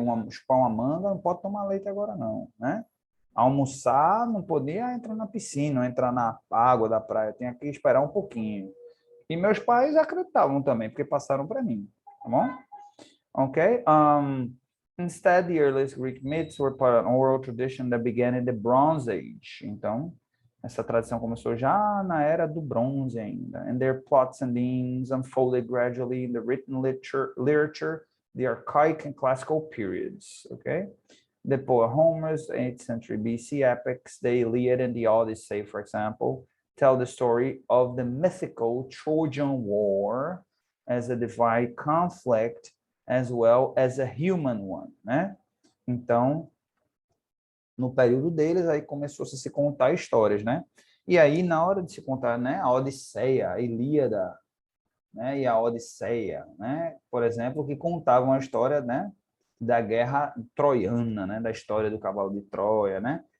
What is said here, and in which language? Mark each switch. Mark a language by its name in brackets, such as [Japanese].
[Portuguese] Chupar uma manga, não pode tomar leite agora não, né? Almoçar, não podia entrar na piscina, entrar na água da praia, tinha que esperar um pouquinho. E meus pais acreditavam também, porque passaram para mim, tá bom? Ok? [English] Instead, the earliest Greek myths were part of an oral tradition that began in the Bronze Age. [Portuguese] Então, essa tradição começou já na era do bronze ainda. [English] And their plots and themes unfolded gradually in the written literature, the archaic and classical periods. Okay? The poet Homer's 8th century BC epics, the Iliad and the Odyssey, for example, tell the story of the mythical Trojan War as a divine conflict as well as a human one, né? [Portuguese] Então, no período deles, aí começou -se a se contar histórias, né? E aí, na hora de se contar, né, a Odisseia, a Ilíada, né, e a Odisseia, né, por exemplo, que contavam a história, né, da guerra troiana, né, da história do cavalo de Troia, né?